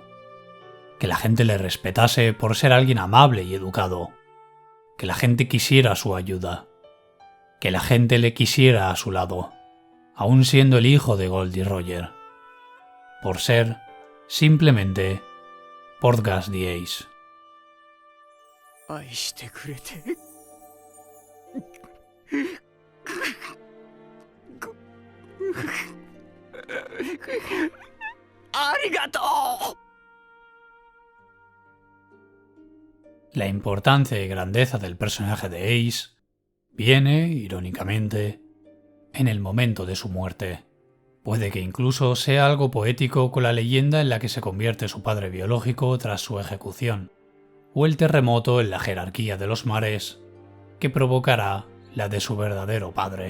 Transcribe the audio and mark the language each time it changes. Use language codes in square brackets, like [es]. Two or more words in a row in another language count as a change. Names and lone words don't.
[es] Que la gente le respetase por ser alguien amable y educado. Que la gente quisiera su ayuda. Que la gente le quisiera a su lado, aun siendo el hijo de Goldie Roger. Por ser, simplemente, Portgas the Ace. [ja] 愛してくれてありがとう。 [es] La importancia y grandeza del personaje de Ace viene, irónicamente, en el momento de su muerte. Puede que incluso sea algo poético con la leyenda en la que se convierte su padre biológico tras su ejecución, o el terremoto en la jerarquía de los mares que provocará la de su verdadero padre.